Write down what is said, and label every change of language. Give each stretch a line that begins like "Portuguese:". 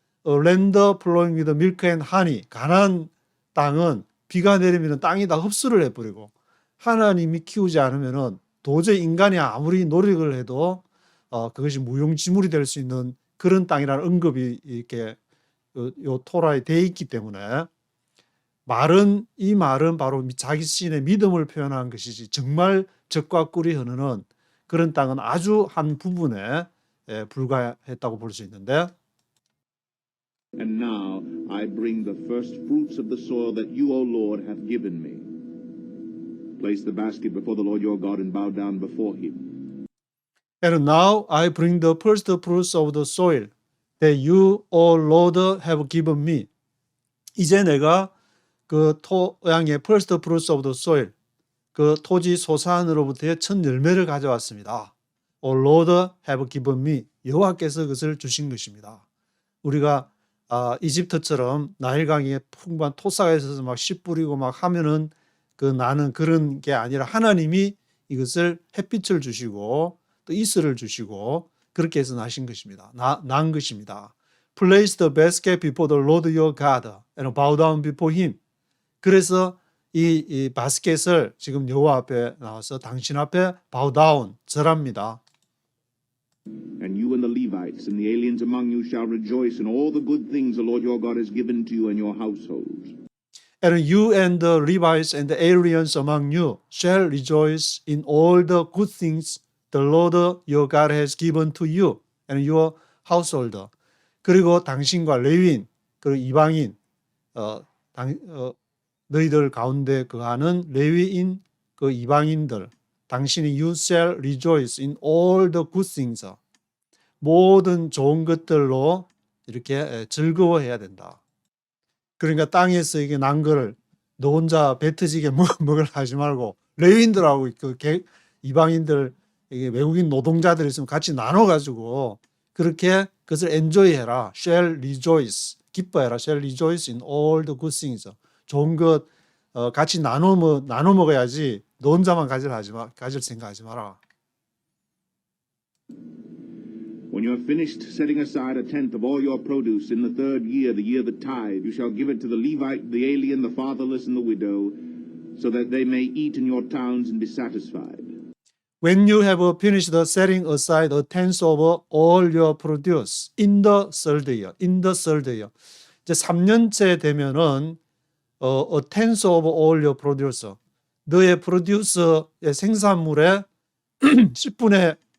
English: land flowing with milk and honey
Korean: 가나안 땅은 비가 내리면 땅이 다 흡수를 해버리고 하나님이 키우지 않으면은 도저히 인간이 아무리 노력을 해도 그것이 무용지물이 될 수 있는 그런 땅이라는 언급이 이렇게 요 토라에 돼 있기 때문에 이 말은 바로 자기 신의 믿음을 표현한 것이지 정말 젖과 꿀이 흐르는 그런 땅은 아주 한 부분에 불과했다고 볼 수 있는데
English: And now I bring the first fruits of the soil that you, O Lord, have given me. Place the basket before the Lord your God and bow down before him. And now I bring the first fruits of the soil that you, O Lord, have given me.
Korean: 이제 내가 그 토양의
English: first fruits of the soil,
Korean: 그 토지 소산으로부터의 첫 열매를 가져왔습니다.
English: O Lord have given me.
Korean: 여호와께서 그것을 주신 것입니다. 우리가 이집트처럼 나일강에 풍부한 토사가 있어서 막 씨 뿌리고 막 하면은 그 나는 그런 게 아니라 하나님이 이것을 햇빛을 주시고 또 이슬을 주시고 그렇게 해서 나신 것입니다. 난 것입니다.
English: Place the basket before the Lord your God and bow down before him.
Korean: 그래서 이 바스켓을 지금 여호와 앞에 나와서 당신 앞에
English: bow down,
Korean: 절합니다.
English: And you and the Levites and the aliens among you shall rejoice in all the good things the Lord your God has given to you and your households. And you and the Levites and the aliens among you shall rejoice in all the good things the Lord your God has given to you and your household.
Korean: 그리고 당신과 레위인 그리고 이방인 너희들 가운데 거하는 레위인 그 이방인들 당신이
English: you shall rejoice in all the good things.
Korean: 모든 좋은 것들로 이렇게 즐거워해야 된다. 그러니까 땅에서 이게 난 거를 너 혼자 뱉어지게 먹으려 하지 말고 레위인들하고 그 이방인들 이게 외국인 노동자들 있으면 같이 나눠 가지고 그렇게 그것을 enjoy해라.
English: shall rejoice.
Korean: 기뻐해라.
English: shall rejoice in all the good things.
Korean: 좋은 것 같이 나눠 먹어야지 너 혼자만 가질 생각하지 마라.
English: When you have finished setting aside a tenth of all your produce in the third year, the year of the tithe, you shall give it to the Levite, the alien, the fatherless, and the widow, so that they may eat in your towns and be satisfied. When you have finished setting aside a tenth of all your produce in the third year,
Korean: 이제 3년째 되면은
English: a tenth of all your produce,
Korean: 너의 produce의 생산물의 10분의